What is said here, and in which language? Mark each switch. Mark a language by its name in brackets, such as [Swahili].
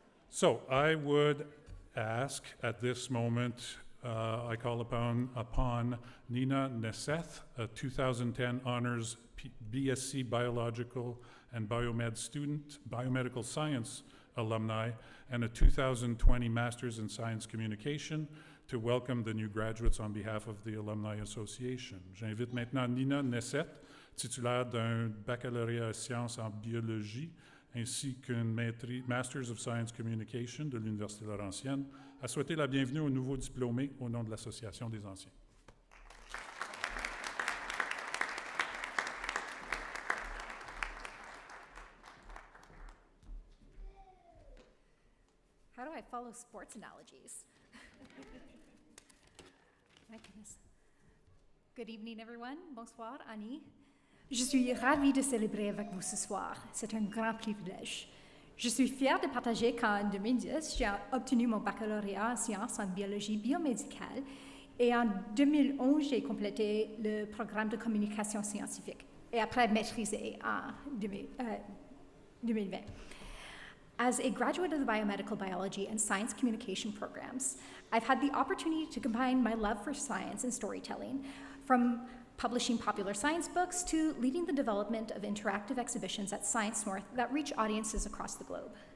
[English] So I would ask at this moment, I call upon Nina Neseth, a 2010 honors BSc Biological and Biomed student, Biomedical Science alumni, and a 2020 Masters in Science Communication, to welcome the new graduates on behalf of the Alumni Association. [French] J'invite maintenant Nina Neseth, titulaire d'un baccalauréat en sciences en biologie, ainsi qu'une Masters of Science Communication de l'Université Laurentienne, à souhaiter la bienvenue aux nouveaux diplômés au nom de l'Association des anciens. [English] How do I follow sports analogies? My goodness. Good evening, everyone. [French] Bonsoir, Annie. Je suis ravie de célébrer avec vous ce soir. C'est un grand privilège. Je suis fière de partager qu'en 2010, j'ai obtenu mon baccalauréat en sciences en biologie biomédicale et en 2011, j'ai complété le programme de communication scientifique et après maîtrisé en 2020. [English] As a graduate of the biomedical biology and science communication programs, I've had the opportunity to combine my love for science and storytelling, from publishing popular science books to leading the development of interactive exhibitions at Science North that reach audiences across the globe.